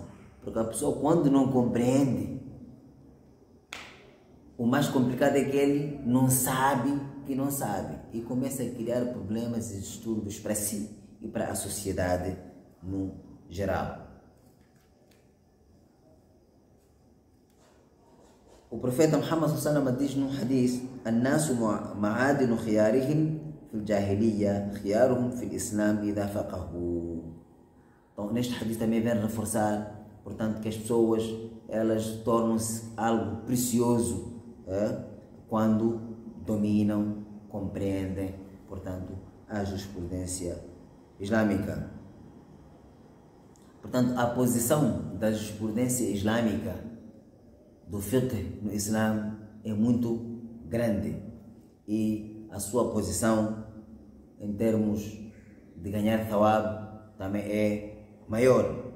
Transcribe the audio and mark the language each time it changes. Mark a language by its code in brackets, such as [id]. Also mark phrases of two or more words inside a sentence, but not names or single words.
[pt] Porque a pessoa, quando não compreende, o mais complicado é que ele não sabe que não sabe e começa a criar problemas e distúrbios para si e para a sociedade no geral. O profeta Muhammad [ar] صلى الله عليه وسلم [pt] diz num hadith: [ar] "الناس معادن خيارهم في الجاهلية خيارهم في الإسلام إذا فقهوا." [pt] Então, neste hadith também vem reforçar, portanto, que as pessoas elas tornam-se algo precioso quando dominam, compreendem, portanto, a jurisprudência islâmica. Portanto, a posição da jurisprudência islâmica, do fiqh no Islã, é muito grande e a sua posição em termos de ganhar thawab também é maior.